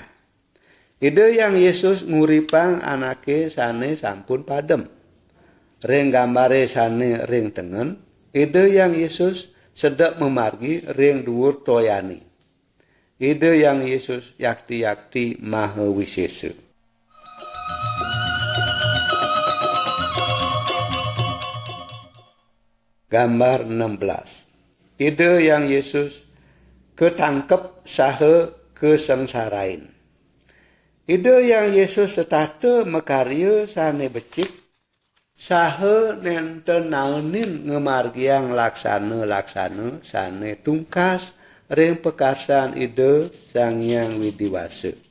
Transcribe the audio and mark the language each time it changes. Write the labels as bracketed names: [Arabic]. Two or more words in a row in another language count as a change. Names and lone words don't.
[Balinese] Ide yang Yesus nguripang anake sane sampun padem. Ring gambare sane ring tengen. Ide yang Yesus sedek memargi ring dhuwur toyani. Ide yang Yesus yakti-yakti maha wisesa. Gambar 16. Ide yang Yesus ketangkep saha kesengsarain. Ide yang Yesus setata mekarya sane becik saha nenten naonin ngemargiang laksana sane tungkas ring pekarsan ide Sang Hyang Widiwasa.